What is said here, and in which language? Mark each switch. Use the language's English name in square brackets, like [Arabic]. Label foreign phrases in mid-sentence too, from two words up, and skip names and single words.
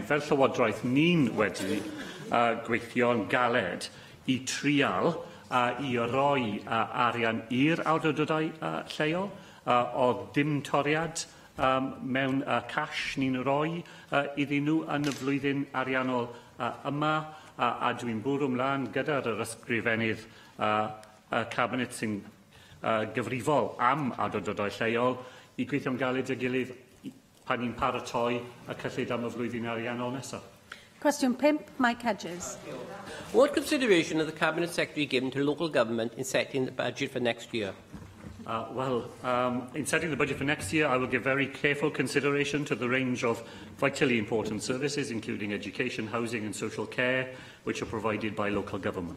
[Welsh] Fel Llywodraeth, ni'n wedi gweithio'n galed i trial i roi arian i'r awdurdodau lleol o dim toriad mewn cash ni'n roi iddyn nhw yn y flwyddyn ariannol yma, a dwi'n bwrw ymlaen gyda'r ysgrifennydd Cabinet sy'n gyfrifol am awdurdodau lleol i gweithio'n galed â gilydd pan ni'n paratoi y cyllid am y flwyddyn ariannol nesaf. [English] Question 5, Mike Hedges. What consideration has the Cabinet Secretary given to local government in setting the budget for next year? In setting the budget for next year, I will give very careful consideration to the range of vitally important services, including education, housing and social care, which are provided by local government.